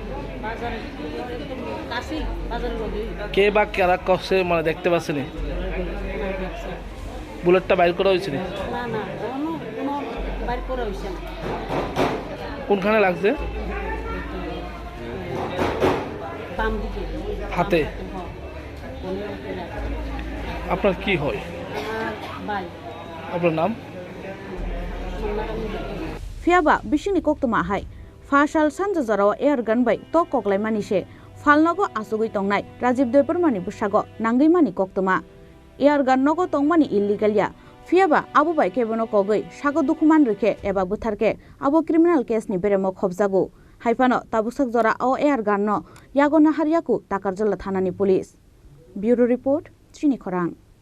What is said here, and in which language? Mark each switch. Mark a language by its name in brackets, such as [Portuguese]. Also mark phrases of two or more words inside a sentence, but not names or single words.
[Bangla] কে বা কারা কষে মানে দেখতে পাচ্ছেনি বুলেটটা বাইর করা হয়েছে কোনখানে লাগছে হাতে আপনার কি হয় আপনার নাম [Kok Borok] Fiaba bishini koktuma hai Fasal sanja jarawa [English] air gun [Kok Borok] bai to koklai manise falnogo asugui tongnai Rajiv Debormani busago nangai mani koktuma [English] air gun [Kok Borok] nogo tongmani illegal ya Fiaba abu bai kebono kogoi sago dokuman reke eba butharke abo [English] criminal case [Kok Borok] ni beremo khobjago haifano tabusak jora o [English] air gun [Kok Borok] no yago nahariaku takarjala thanani [English] police Bureau report [Kok Borok] Chini Khorang